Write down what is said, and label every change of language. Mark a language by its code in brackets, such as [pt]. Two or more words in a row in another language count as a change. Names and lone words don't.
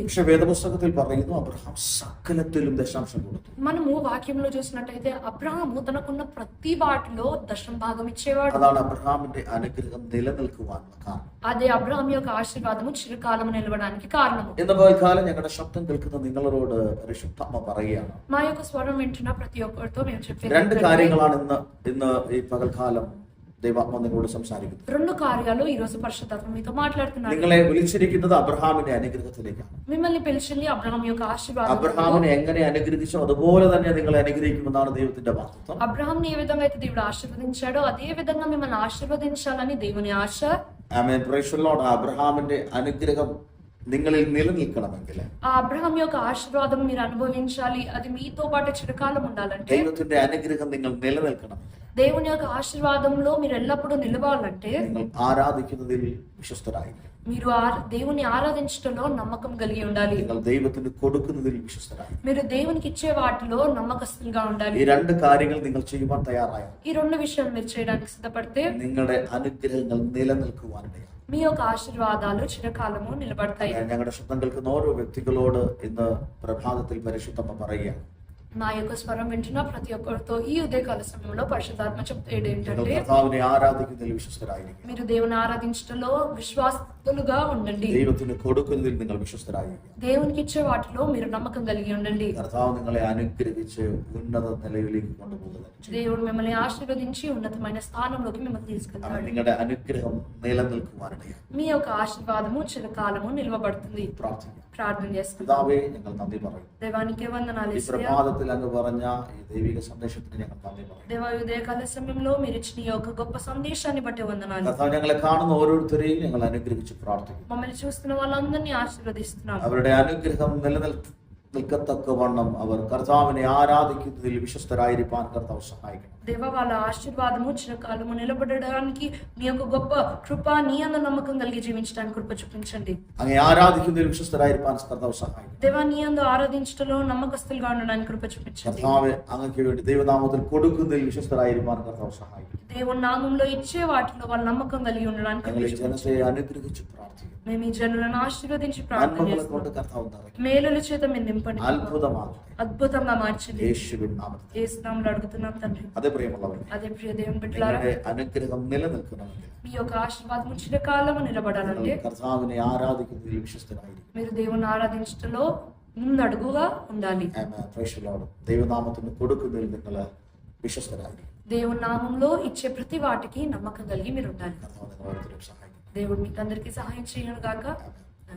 [ml] പക്ഷെ വേദപുസ്തകത്തിൽ പറയുന്നു അബ്രഹാം സകലത്തിലും ദശാംശം കൊടുത്തു. [te] మనము వాక్యంలో చూసినట్టయితే అబ్రహాము తనకున్న ప్రతి వాటిలో దశం భాగం ఇచ్చేవాడు. [ml] അതാണ് അബ്രഹാമിന്റെ അനുഗ്രഹം നിലനിൽക്കുവാനുള്ള കാരണം. [te] అదే అబ్రహాం యొక్క ఆశీర్వాదము చిరకాలం నిలవడానికి కారణము. [ml] ഇന്ന് പകൽക്കാലം ഞങ്ങളുടെ ശബ്ദം കേൾക്കുന്ന നിങ്ങളോട് പരിശുദ്ധാത്മ പറയുകയാണ്, [te] మా యొక్క స్వరం వింటున్న ప్రతి ఒక్కరితో మేము చెప్పేది [ml] രണ്ട് കാര്യങ്ങളാണ് ഇന്ന് ഈ പകൽക്കാലം ദൈവാത്മ നിങ്ങളോട് സംസാരിക്കുന്നത്. [te] రెండు కార్యాలు ఈ రోజు పరిశుద్ధాత్మ మీతో మాట్లాడుతున్నారు. [ml] നിങ്ങളെ വിളിച്ചിരിക്കുന്നത് അബ്രഹാമിന്റെ അനുഗ്രഹത്തിലേക്കാണ്. [te] మిమ్మల్ని పిలిచింది అబ్రహాం యొక్క ఆశీర్వాదం. [ml] അബ്രഹാമിനെ എങ്ങനെ അനുഗ്രഹിച്ചോ അതുപോലെ തന്നെ നിങ്ങളെ അനുഗ്രഹിക്കുമെന്നാണ് ദൈവത്തിന്റെ വാഗ്ദത്തം. [te] అబ్రహాంని ఏ విధంగా అయితే దేవుడు ఆశీర్వదించాడో అదే విధంగా మిమ్మల్ని ఆశీర్వదించాలని దేవుని ఆశ. [en] Amen, praise the Lord. [ml] അബ്രഹാമിന്റെ അനുഗ്രഹം നിങ്ങളിൽ നിലനിൽക്കണമെങ്കിൽ, [te] ఆ అబ్రహాం యొక్క ఆశీర్వాదం మీరు అనుభవించాలి, అది మీతో పాటు చిరకాలం ఉండాలంటే, [ml] ദൈവത്തിന്റെ അനുഗ്രഹം നിങ്ങൾ നിലനിൽക്കണം, [te] దేవుని యొక్క ఆశీర్వాదంలో మీరు ఎల్లప్పుడూ నిలవాలంటే [ml] നിങ്ങൾ ആരാധിക്കുന്നതിൽ വിശ്വസ്തരായിരിക്കണം. [te] మీరు దేవుని ఆరాధించడంలో నమ్మకం కలిగి ఉండాలి. [ml] നിങ്ങൾ ദൈവത്തിന് കൊടുക്കുന്നതിൽ വിശ്വസ്തരായിരിക്കണം. [te] మీరు దేవునికి ఇచ్చే వాటిలో నమ్మకస్తులుగా ఉండాలి. [ml] ഈ രണ്ട് കാര്യങ്ങൾ നിങ്ങൾ ചെയ്യുവാൻ തയ്യാറായാൽ, [te] ఈ రెండు విషయాలు మీరు చేయడానికి సిద్ధపడితే [ml] നിങ്ങളുടെ അനുഗ്രഹങ്ങൾ നിലനിൽക്കുവാനിടയാണ്. [te] మీ యొక్క ఆశీర్వాదాలు చిరకాలము నిలబడతాయి. [ml] ഞങ്ങളുടെ ശബ്ദം കേൾക്കുന്ന ഓരോ വ്യക്തികളോട് ഇന്ന് പ്രഭാതത്തിൽ പരിശുദ്ധമ്മ പറയുകയാണ്, [te] నా యొక్క స్వరం వింటున్న ప్రతి ఒక్కరితో ఈ ఉదయకాల సమయంలో పరిశుద్ధాత్మ చెప్పేది ఏంటంటే, [ml] കർത്താവിനെ ആരാധിക്കുന്നതിൽ വിശ്വസ്തരായിരിക്കും. [te] మీరు దేవుని ఆరాధించడంలో విశ్వాసులుగా ఉండండి. [ml] ദൈവത്തിന് കൊടുക്കുന്നതിൽ നിങ്ങൾ വിശ്വസ്തരായിരിക്കും. [te] దేవునికి ఇచ్చే వాటిలో మీరు నమ్మకం కలిగి ఉండండి. [ml] കർത്താവ് നിങ്ങളെ അനുഗ്രഹിച്ച് ഉന്നത നിലയിലേക്ക് കൊണ്ടുപോകുന്നത്, [te] దేవుడు మిమ్మల్ని ఆశీర్వదించి ఉన్నతమైన స్థానంలోకి మిమ్మల్ని తీసుకెళ్తాడు. [ml] നിങ്ങളുടെ അനുഗ്രഹം നിലനിൽക്കുവാനിടയാണ്. [te] మీ యొక్క ఆశీర్వాదము చిరకాలము నిలవబడుతుంది. ప్రార్థన చేస్తాం. [ml] പിതാവേ, ഞങ്ങൾ നന്ദി പറയും. [te] దేవానికి వందనాలు. [ml] ഈ പ്രഭാതത്തിൽ അങ്ങ് പറഞ്ഞ ഈ ദൈവിക സന്ദേശത്തിന് ഞങ്ങൾ നന്ദി പറയും. [te] దేవా ఉదయకాల సమయంలో మీరు ఇచ్చిన ఈ యొక్క గొప్ప సందేశాన్ని బట్టి వందనాలు. [ml] കർത്താവ്, ഞങ്ങളെ കാണുന്ന ഓരോരുത്തരെയും ഞങ്ങൾ അനുഗ്രഹിച്ച് പ്രാർത്ഥിക്കും. [te] మమ్మల్ని చూస్తున్న వాళ్ళందరినీ ఆశీర్వదిస్తున్నాం. [ml] അവരുടെ അനുഗ്രഹം നിൽക്കത്തക്കവണ്ണം അവർ കർത്താവിനെ ആരാധിക്കുന്നതിൽ വിശ്വസ്തരായിരിക്കാൻ കർത്താവ് സഹായിക്കണം. [te] దేవ వాళ్ళ ఆశీర్వాదము చిరకాలము నిలబడడానికి నీ యొక్క గొప్ప కృప నీ అందు నమ్మకం కలిగి జీవించడానికి కృప చూపించండి. [ml] അങ്ങനെ ആരാധിക്കുന്നതിൽ വിശ്വസ്തരായിരിക്കാൻ കർത്താവ് സഹായിക്കണം. [te] దేవా నీ అందు ఆరాధించటంలో నమ్మకస్తులుగా ఉండడానికి కృప చూపించండి. [ml] കർത്താവ് അങ്ങക്ക് വേണ്ടി ദൈവനാമത്തിൽ കൊടുക്കുന്നതിൽ വിശ്വസ്തരായിരിക്കാൻ കർത്താവ് സഹായിക്കണം. [te] దేవుని నామంలో ఇచ్చే వాటిలో వాళ్ళ నమ్మకం కలిగి ఉండడానికి [ml] ഞങ്ങൾ ഈ ജനതയെ അനുഗ്രഹിച്ച് പ്രാർത്ഥിക്കുന്നു. [te] మేము ఈ జనులను ఆశీర్వదించి ప్రార్థన [ml] നന്മകളെ [te] చేస్తున్నాం. [ml] കൊണ്ട് കർത്താവ് നിറയ്ക്കും. [te] మేలుల చేత మీరు నింపండి. [ml] അത്ഭുതമാകട്ടെ [te] అద్భుతంగా మార్చండి. [ml] യേശുവിൻ നാമത്തിൽ. [te] యేసు నామములో అడుగుతున్నాం తండ్రి. [ml] അതേ പ്രിയമുള്ളവരെ, [te] అదే ప్రియ దేవుని బిడ్డలారా, [ml] നിങ്ങളുടെ അനുഗ്രഹം നിലനിൽക്കണമെങ്കിൽ [te] మీ యొక్క ఆశీర్వాదం చిరకాలము నిలబడాలంటే [ml] കർത്താവിനെ ആരാധിക്കുന്നതിൽ വിശ്വസ്തരായിരിക്കും. [te] మీరు దేవుని ఆరాధించటంలో ముందడుగుగా ఉండాలి. [en] Amen. Praise the Lord. [ml] ദൈവനാമത്തിന് കൊടുക്കുന്നതിൽ നിങ്ങൾ വിശ്വസ്തരായിരിക്കും. [te] దేవుని నామంలో ఇచ్చే ప్రతి వాటికి నమ్మకం కలిగి మీరు ఉండాలి. [ml] കർത്താവ് നിങ്ങളെ ഓരോരുത്തരെയും സഹായിക്കും. [te] దేవుడు మీకు అందరికీ సహాయం చేయను గాక. [en] Amen.